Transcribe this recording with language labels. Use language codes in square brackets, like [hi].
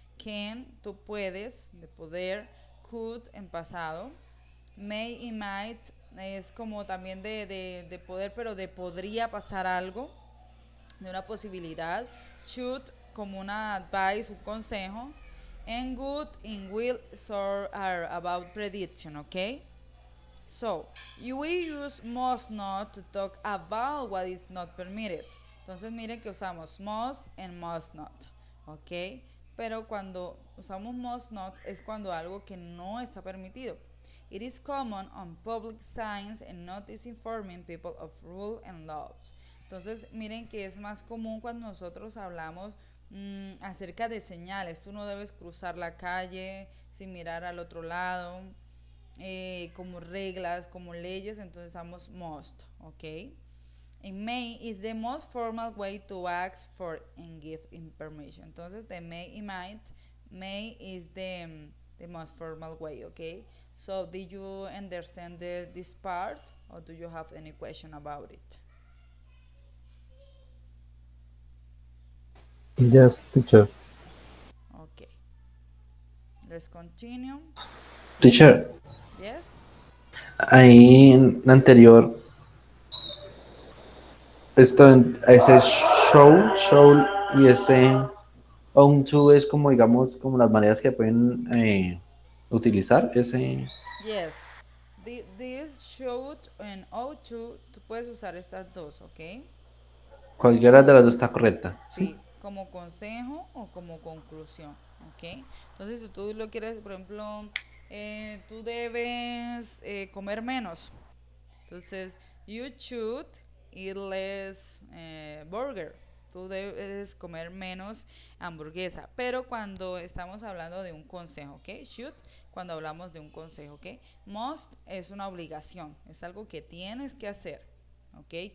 [es] Can, tú puedes, de poder. Could en pasado. May y might es como también de poder, pero de podría pasar algo, de una posibilidad. Should como una advice, un consejo. [en] And good and will are about prediction, okay? So, we use must not to talk about what is not permitted. [es] Entonces miren que usamos [en] must and must not, [es] ¿ok? Pero cuando usamos must not es cuando algo que no está permitido. [en] It is common on public signs and notice informing people of rules and laws. [es] Entonces miren que es más común cuando nosotros hablamos acerca de señales. Tú no debes cruzar la calle sin mirar al otro lado. Como reglas, como leyes, entonces usamos must, ¿ok? [en] And may is the most formal way to ask for and give permission. Entonces, the may y might, may is the most formal way, ¿ok? So, did you understand this part, or do you have any question about it? Yes, teacher. Okay. Let's continue. Teacher, Yes? [es] ahí en la anterior, ese show y ese on to es como, digamos, como las maneras que pueden utilizar ese. [en] Yes. This should and ought to, [es] tú puedes usar estas dos, [en] ¿ok? [es] Cualquiera de las dos está correcta, ¿sí? Sí, como consejo o como conclusión, ¿ok? Entonces, si tú lo quieres, por ejemplo, tú debes comer menos. [en] Entonces, you should eat less burger. [es] Tú debes comer menos hamburguesa. Pero cuando estamos hablando de un consejo, ¿ok? Should, cuando hablamos de un consejo, ¿ok? Must es una obligación. Es algo que tienes que hacer, ¿ok?